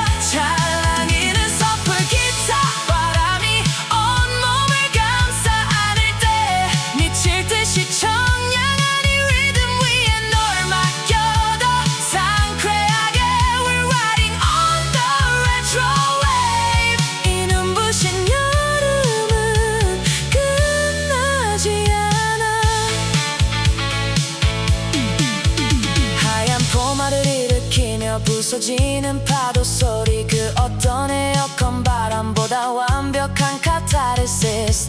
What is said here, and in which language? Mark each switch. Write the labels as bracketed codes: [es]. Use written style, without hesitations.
[ko] 찰랑이는 서플 기타 바람이 온몸을 감싸 안을 때 미칠 듯이 청량한 이 리듬 위에 널 맡겨둬. 상쾌하게 [en] We're riding on the retro wave. [ko] 이 눈부신 여름은 끝나지 않아. 하얀 포마를 일으키며 부서지는 파도 소리. 그 어떤 에어컨 바람보다 완벽한 카타르시스.